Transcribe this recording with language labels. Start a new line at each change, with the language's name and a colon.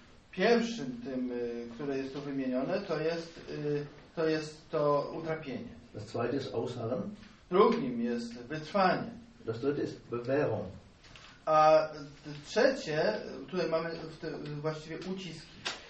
Polish: Pierwszym tym, które jest tu wymienione, to jest utrapienie.
German: Das zweite ist ausharren.
Polish: Drugim jest wytrwanie.
German: Das dritte ist bewährung.
Polish: A trzecie, tutaj mamy właściwie uciski.